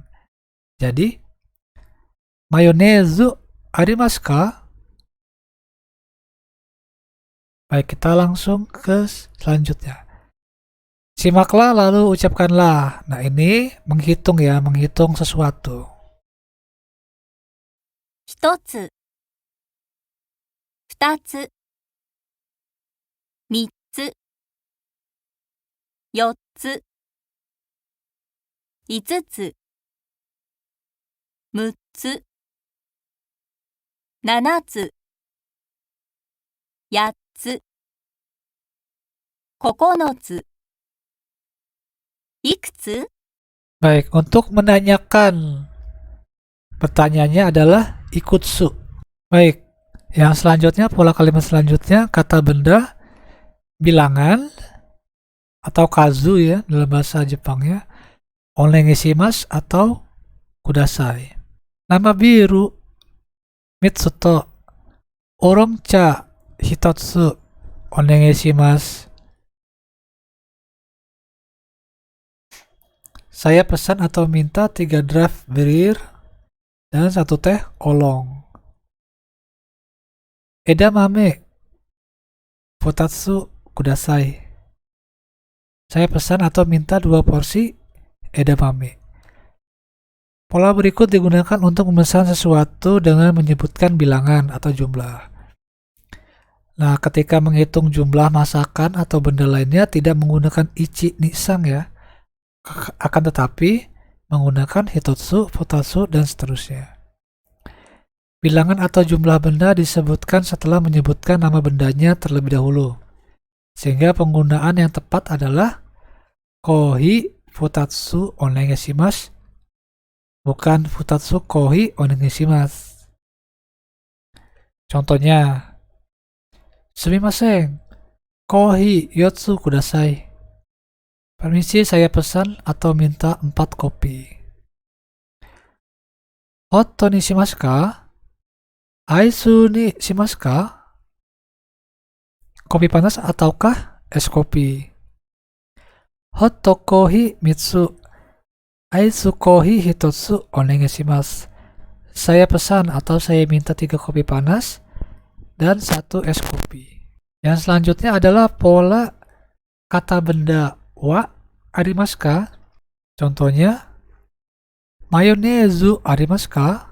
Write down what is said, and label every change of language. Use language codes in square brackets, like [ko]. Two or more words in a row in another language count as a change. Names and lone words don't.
[ja] Jadi, マヨネーズありますか? [id] Baik, kita langsung ke selanjutnya. Simaklah lalu ucapkanlah. Nah, ini menghitung ya, menghitung sesuatu. [ja] 1 つ、2つ、3つ、4つ、 5つ、6つ、7つ、8つ、9つ、いくつ？ [id] Baik, untuk menanyakan pertanyaannya adalah ikutsu. Baik, yang selanjutnya, pola kalimat selanjutnya, kata benda, bilangan, atau kazu ya, dalam bahasa Jepangnya, onegaishimasu atau kudasai. [ja] 生ビール, 三つと、ウーロン茶, 一つ、お願いします. [id] Saya pesan atau minta 3 draft bir dan 1 teh olong. [ja] 枝豆二つください. [id] Saya pesan atau minta 2 porsi edamame. Pola berikut digunakan untuk memesan sesuatu dengan menyebutkan bilangan atau jumlah. Nah, ketika menghitung jumlah masakan atau benda lainnya tidak menggunakan [ja] 一、二、三 [id] ya. Akan tetapi menggunakan [ja] 一つ、二つ, [id] dan seterusnya. Bilangan atau jumlah benda disebutkan setelah menyebutkan nama bendanya terlebih dahulu. Sehingga penggunaan yang tepat adalah [ja] コーヒー二つお願いします, [id] bukan [ja] 二つコーヒーお願いします. Contohnya, すみません、コーヒー四つください. [id] Permisi, saya pesan atau minta 4 kopi. [ja] ホットにしますか? アイスにしますか? [id] Kopi panas ataukah es kopi? [ja] ホットコーヒー三つ。アイスコーヒー一つお願いします. [id] Saya pesan atau saya minta 3 kopi panas dan 1 es kopi. Yang selanjutnya adalah pola kata benda [ja] はありますか? Contohnya, マヨネーズありますか?